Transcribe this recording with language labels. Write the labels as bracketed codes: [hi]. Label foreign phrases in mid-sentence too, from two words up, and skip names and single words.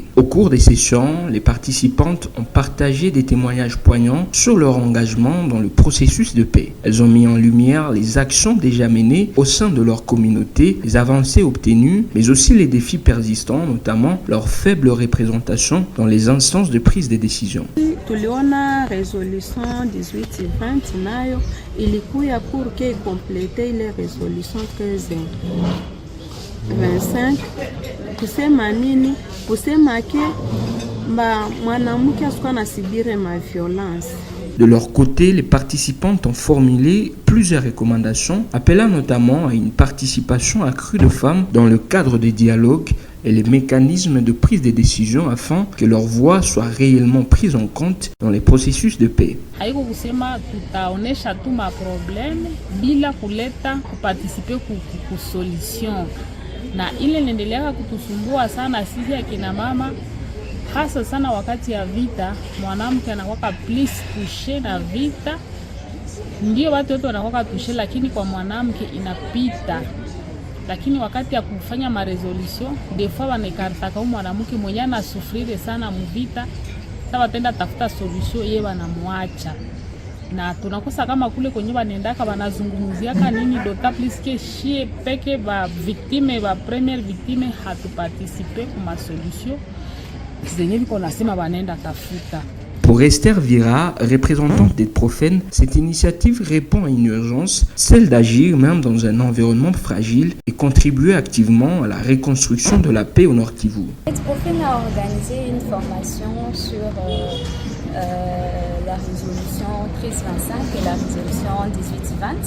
[fr] Au cours des sessions, les participantes ont partagé des témoignages poignants sur leur engagement dans le processus de paix. Elles ont mis en lumière les actions déjà menées au sein de leur communauté, les avancées obtenues, mais aussi les défis persistants, notamment leur faible représentation dans les instances de prise de décision. [sw] Tuliona resolution 1820 nayo ilikuya [fr] pour que [sw] complete ile resolution 1325 kusema nini? Kusema ke mwanamke asikuwa nasibire ma violence. [fr] De leur côté, les participantes ont formulé plusieurs recommandations, appelant notamment à une participation accrue de femmes dans le cadre des dialogues et les mécanismes de prise de décision afin que leur voix soit réellement prise en compte dans les processus de paix. [sw] Haiko kusema tutaonesha tu ma problème bila kuleta kuparticiper ku solution, na ile inaendelea kutusumbua sana sisi akina mama, hasa sana wakati ya vita. Mwanamke anakuwa [fr] plus touché [sw] na vita, ndio watu wote wanakuwa touché, lakini kwa mwanamke inapita. Lakini wakati ya kufanya maresolution [fr] des fois [sw] wanakarta kama mwanamke mwenye anasufrire sana mvita, sasa watenda tafuta solution yeye wanamwacha, na tunakosa kama kule kwenye wanaendaka wanazungumziaka nini dota [fr] plus que [sw] shie peke ba victime ba [fr] première victime [sw] hatuparticiper kwa solution zenye biko nasema wanaenda tafuta. [fr] Pour Esther Vira, représentante d'Idprofen, cette initiative répond à une urgence, celle d'agir même dans un environnement fragile et contribuer activement à la reconstruction de la paix au Nord Kivu. Idprofen a organisé une formation sur la résolution 1325 et la résolution 1820.